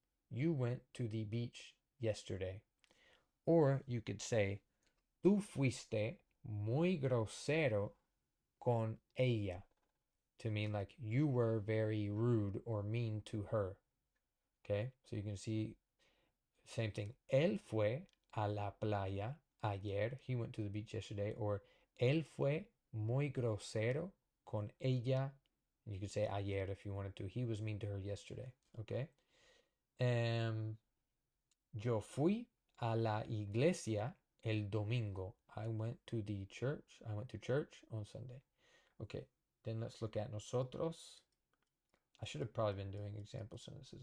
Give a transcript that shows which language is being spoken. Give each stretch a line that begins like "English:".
English: You went to the beach yesterday. Or you could say
Spanish: tú fuiste muy grosero con ella,
English: to mean like you were very rude or mean to her. Okay, so you can see same thing.
Spanish: Él fue a la playa ayer.
English: He went to the beach yesterday.
Spanish: Or él fue muy grosero con ella.
English: You could say ayer if you wanted to. He was mean to her yesterday. Okay.
Spanish: Yo fui a la iglesia el domingo.
English: I went to the church. I went to church on Sunday. Okay. Then let's look at nosotros. I should have probably been doing example sentences.